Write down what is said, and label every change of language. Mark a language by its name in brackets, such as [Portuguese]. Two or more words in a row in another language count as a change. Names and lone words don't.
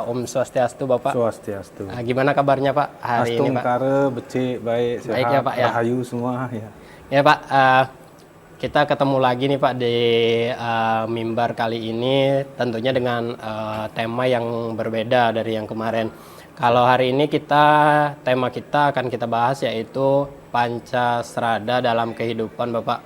[Balinese] Om Swastiastu [Indonesian] Bapak. Swastiastu. Gimana kabarnya Pak hari ini Pak? [Balinese] Astungkara, becik, [Indonesian] baik, sehat, Baik ya, Pak, ya. rahayu semua ya. Ya Pak, kita ketemu lagi nih Pak di mimbar kali ini, tentunya dengan tema yang berbeda dari yang kemarin. Kalau hari ini tema kita akan kita bahas yaitu Pancasrada dalam kehidupan Bapak.